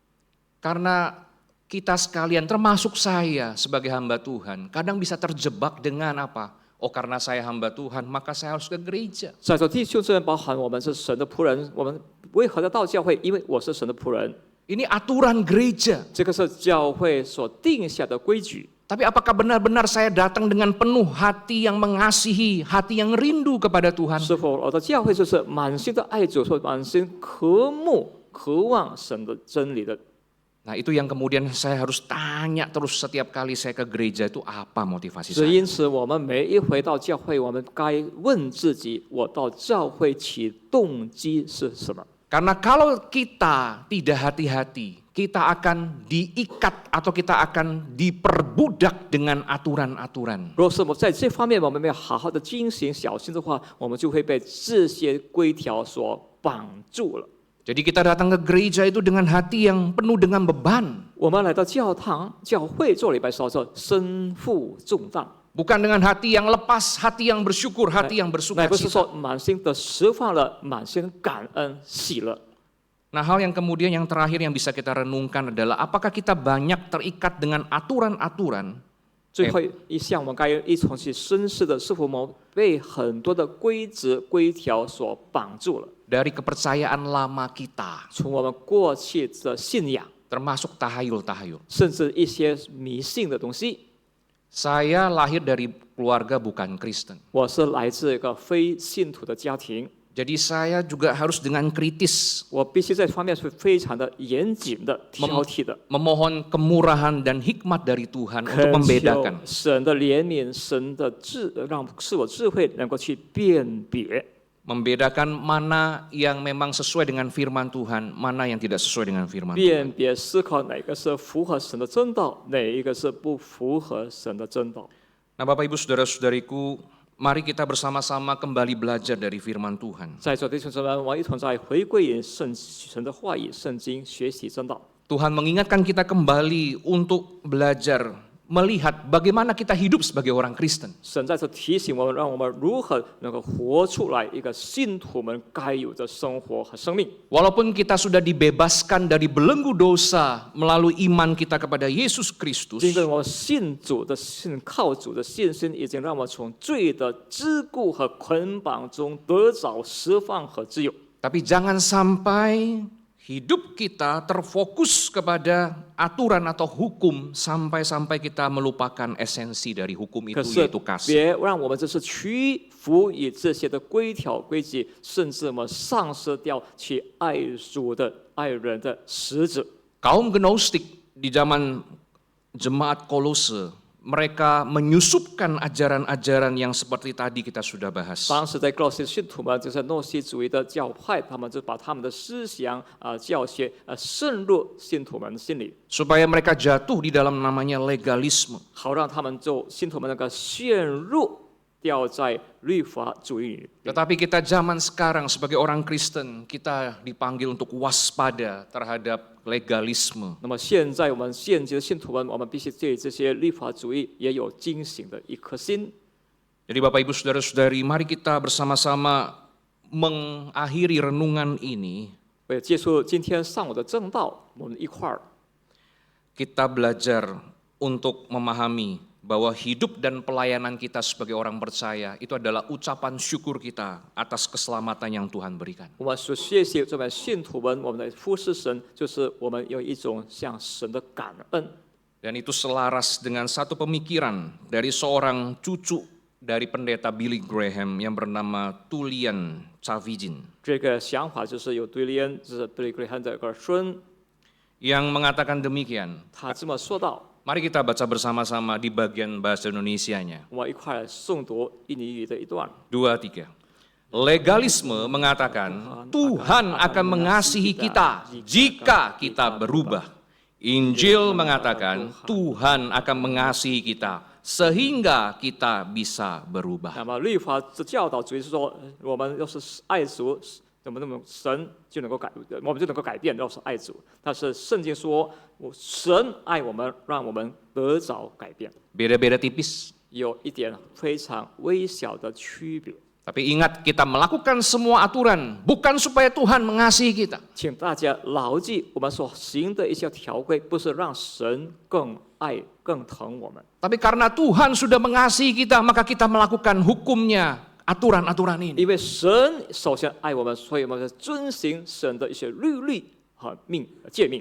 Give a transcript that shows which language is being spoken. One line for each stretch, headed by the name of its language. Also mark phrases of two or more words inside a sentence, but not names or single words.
Indonesian: Karena kita sekalian, termasuk saya sebagai hamba Tuhan, kadang bisa terjebak dengan apa? Oh, karena saya hamba Tuhan, maka saya harus ke gereja.
Chinese: 在座弟兄姊妹，包含我们是神的仆人，我们为何要到教会？因为我是神的仆人，
Indonesian: Ini aturan gereja.
Chinese: 这个是教会所定下的规矩。
Indonesian: Tapi apakah benar-benar saya datang dengan penuh hati yang mengasihi, hati yang rindu kepada Tuhan?
Chinese: 是否我的教会就是满心的爱主，或满心渴慕、渴望神的真理的？
Indonesian: Nah, itu yang kemudian saya harus tanya terus setiap kali saya ke gereja itu apa motivasi
Chinese: 所以
Indonesian: saya.
Chinese: 因此，我们每一回到教会，我们该问自己：我到教会起动机是什么？
Indonesian: Karena kalau kita tidak hati-hati, kita akan diikat atau kita akan diperbudak dengan aturan-aturan.
Chinese: 若是我们在这方面我们没有好好的警醒、小心的话，我们就会被这些规条所绑住了。
Indonesian: Jadi kita datang ke gereja itu dengan hati yang penuh dengan beban.
Chinese: 我们来到教堂、教会做礼拜时候，身负重担，
Indonesian: Bukan dengan hati yang lepas, hati yang bersyukur, hati yang
Chinese: 乃
Indonesian: bersuka
Chinese: 不是
Indonesian: cita.
Chinese: 说满心的释放了、满心感恩、喜乐。
Indonesian: Nah, hal yang kemudian yang terakhir yang bisa kita renungkan adalah apakah kita banyak terikat dengan aturan-aturan
Chinese: 最后一项，我们该一同去深思的，是否我们被很多的规则、规条所绑住了？
Indonesian: dari kepercayaan lama kita,
Chinese: 从我们过去的信仰，
Indonesian: termasuk tahayul-tahayul.
Chinese: 甚至一些迷信的东西。
Indonesian: Saya lahir dari keluarga bukan Kristen.
Chinese: 我是来自一个非信徒的家庭，
Indonesian: Jadi saya juga harus dengan kritis
Chinese: 我必须在这方面是非常的严谨的、挑剔的，
Indonesian: memohon kemurahan dan hikmat dari Tuhan untuk
Chinese: 恳求
Indonesian: membedakan.
Chinese: 神的怜悯、神的赐我智慧，能够去辨别，
Indonesian: Membedakan mana yang memang sesuai dengan firman Tuhan, mana yang tidak sesuai dengan firman Tuhan.
Chinese: 辨别思考哪个是符合神的真道，哪一个是不符合神的真道。
Indonesian: Nah, Bapak Ibu Saudara-saudariku, mari kita bersama-sama kembali belajar dari firman Tuhan.
Chinese: 在座弟兄姊妹，我一同在回归于神的话语、圣经学习真道。
Indonesian: Tuhan mengingatkan kita kembali untuk belajar melihat bagaimana kita hidup sebagai orang Kristen.
Chinese: 神在这提醒我们，让我们如何能够活出来一个信徒们该有的生活和生命。
Indonesian: Walaupun kita sudah dibebaskan dari belenggu dosa melalui iman kita kepada Yesus Kristus,
Chinese: 因为我们信靠主的信心，已经让我们从罪的桎梏和捆绑中得着释放和自由。
Indonesian: tapi jangan sampai hidup kita terfokus kepada aturan atau hukum sampai-sampai kita melupakan esensi dari hukum
Chinese: 可
Indonesian: itu
Chinese: 是
Indonesian: yaitu kasih.
Chinese: 别让我们只是屈服于这些的规条规矩，甚至我们丧失掉去爱主的、爱人的实质。
Indonesian: Kaum Gnostik di zaman jemaat Kolose, mereka menyusupkan ajaran-ajaran yang seperti tadi kita sudah bahas.
Chinese: 当时在哥罗西信徒们，就是诺西主义的教派，他们就把他们的思想教学渗入信徒们心里，
Indonesian: Supaya mereka jatuh di dalam namanya legalisme.
Chinese: 好让他们信徒们能够陷入掉在律法主义里。
Indonesian: Tetapi kita zaman sekarang sebagai orang Kristen, kita dipanggil untuk waspada terhadap legalisme.
Chinese: 那么现在我们现今的信徒们，我们必须对这些律法主义也有警醒的一颗心。
Indonesian: Jadi Bapak Ibu Saudara-saudari, mari kita bersama-sama mengakhiri renungan ini.
Chinese: 为了结束今天上午的正道，我们一块儿
Indonesian: Kita belajar untuk memahami bahwa hidup dan pelayanan kita sebagai orang percaya itu adalah ucapan syukur kita atas keselamatan yang Tuhan berikan.
Chinese: 我们所学习这位信徒们，我们的服侍神，就是我们有一种向神的感恩。
Indonesian: Dan itu selaras dengan satu pemikiran dari seorang cucu dari pendeta Billy Graham yang bernama Tullian Tchividjian.
Chinese: 这个想法就是有对联，就是贝利格汉的儿孙，
Indonesian: Yang mengatakan demikian.
Chinese: 他这么说道。
Indonesian: Mari kita baca bersama-sama di bagian bahasa Indonesianya.
Chinese: 我们一块儿诵读印尼语的一段。
Indonesian: 2, 3. Legalisme mengatakan Tuhan akan mengasihi kita jika kita berubah. Injil mengatakan Tuhan akan mengasihi kita sehingga kita bisa berubah.
Chinese: 那么律法的教导主义是说，我们要是爱主，怎么那么神就能够我们就能够改变，要是爱主。但是圣经说，神爱我们，让我们得着改变。
Indonesian: Beda-beda tipis.
Chinese: 有一点非常微小的区别。
Indonesian: Tapi ingat, kita melakukan semua aturan bukan supaya Tuhan mengasihi kita.
Chinese: 请大家牢记，我们所行的一些条规，不是让神更爱、更疼我们，
Indonesian: Tapi karena Tuhan sudah mengasihi kita, maka kita melakukan hukumnya, aturan-aturan ini.
Chinese: 因为神首先爱我们，所以我们要遵行神的一些律例和诫命。